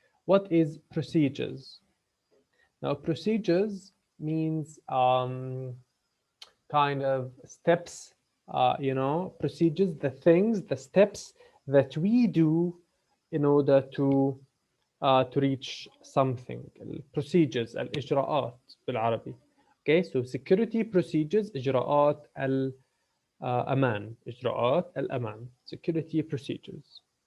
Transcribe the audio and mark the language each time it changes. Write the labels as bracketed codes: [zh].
[en] What is procedures? Now, procedures means kind of steps, procedures, the things, the steps that we do in order to reach something. [ar] procedures الإجراءات بالعربي. [en] Okay, so security procedures [ar] إجراءات الأمان إجراءات الأمان [en] security procedures.